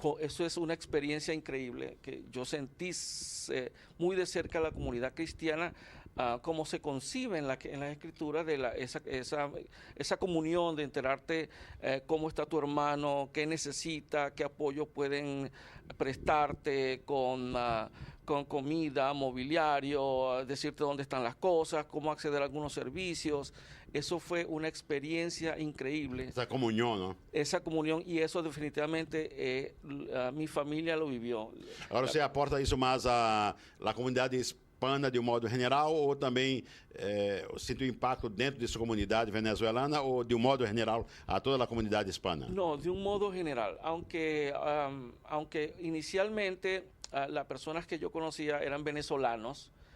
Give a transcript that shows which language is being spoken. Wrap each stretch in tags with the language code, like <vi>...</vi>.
<es>Eso es una experiencia increíble, que yo sentí muy de cerca la comunidad cristiana, cómo se concibe en la escritura de esa comunión, de enterarte cómo está tu hermano, qué necesita, qué apoyo pueden prestarte con comida, mobiliario, decirte dónde están las cosas, cómo acceder a algunos servicios. Eso fue una experiencia increíble. Esa comunión, ¿no? Esa comunión, y eso definitivamente mi familia lo vivió.</es> <pt>Agora você aporta isso mais a la comunidade hispana de um modo general, ou também sente o impacto dentro de sua comunidade venezuelana, ou de um modo general a toda a comunidade hispana?</pt> <es>No, de un modo general, aunque inicialmente las personas que yo conocía eran venezolanos.</es>